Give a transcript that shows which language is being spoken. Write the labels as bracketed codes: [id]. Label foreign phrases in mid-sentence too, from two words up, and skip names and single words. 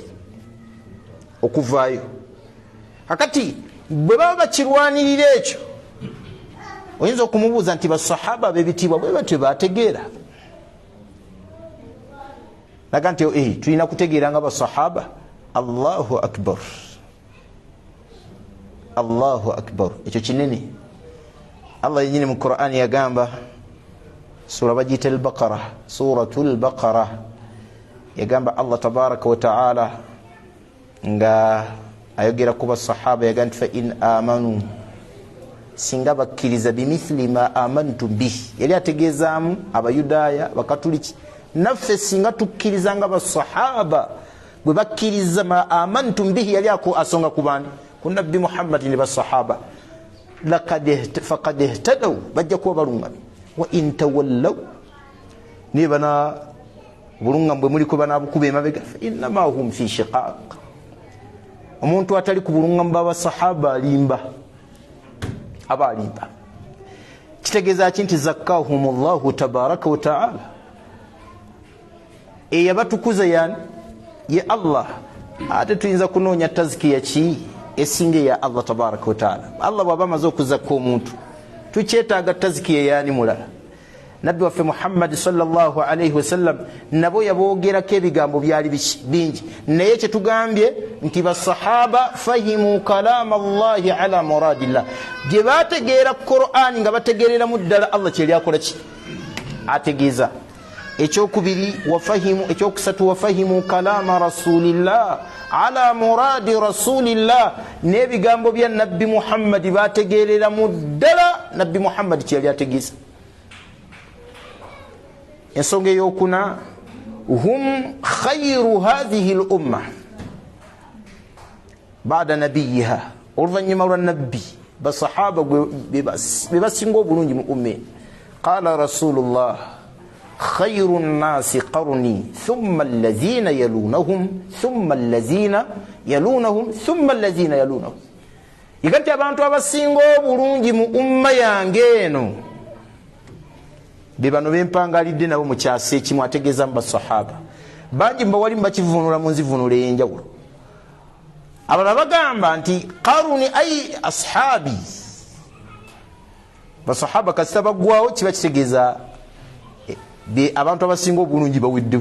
[lg] Okuvaayo. Kakati bwe baba bakirwanirira ekyo, oyinza okumubuuza nti basahaba b'ebitiibwa bwe batyo baategeera? Laga nti tulina kutegeera nga basahaba. [ar] الله أكبر، الله أكبر, [lg] ekyo kinene. Allah yenyini mu Qur'ani yagamba, sura bagiyita al-Baqara, [ar] سورة البقرة, [lg] yagamba Allah [ar] تبارك وتعالى [lg] nga ayogera ku basahaba yagamba nti [ar] فإن آمنوا, [lg] singa bakkiriza [ar] بمثل ما آمنتم به, [lg] yali ategeezaamu abayudaaya bakatuliki. Naffe singa tukkiriza nga basahaba bwe bakkiriza [ar] ما آمنتم به, [lg] yali asonga ku bani? Ku nabbi Muhammad ne basahaba. [ar] فقد اهتدوا, [lg] bajja kuba balungamye. [ar] وإن تولوا, [lg] niye bana bulungam bwe muliko banaabukuba emabega, [ar] فإنما هم في شقاق. [lg] Omuntu atali ku bulungam b'abasahaba alimba, aba alimba. Kitegeeza ki? Nti [ar] زكاهم الله تبارك وتعالى, [lg] eyabatukuza yani ye Allah. Ate tuyinza kunoonya tazkiya ki esinga ya Allah [ar] تبارك وتعالى. [lg] Allah bw'aba amaze okuzakka omuntu tukyetaaga tazkiya yani mulala. Nabbi waffe Muhammad [ar] صلى الله عليه وسلم [lg] nabo yaboogerako ebigambo byali bingi, naye kyetugambye nti basahaba [ar] فهموا كلام الله على مراد الله, [lg] gye baategeera Qur'ani nga bategeerera mu ddala Allah kyeri akola ki? Ategeeza. ekyokubiri wafahimu ekyokusatu [ar] وفهموا كلام رسول الله على مراد رسول الله [lg] n'ebigambo bya nabbi Muhammad bategeerera mu ddala nabbi Muhammad kyali ategeeza. ensonga eyokuna [ar] هم خير هذه الأمة بعد نبيها [lg] oluvannyuma lwa nabbi basahaba bebasinga obulungi mu umme. [ar] قال رسول الله خير الناس قرني ثم الذين يلونهم ثم الذين يلونهم ثم الذين يلونهم. [lg] igati abantu abasinga obulungi mu umma yange eno bebano bempangalidde nabo mu kyasa ekimu ategeeza mu basahaba bangi mbawali mbakivunula mu nzivunula ey'enjawulo. abalala bagamba nti [ar] قرني أي أصحابي [lg] basahaba kasita baggwawo kiba kitegeeza abantu abasinga obulungi baweddewo.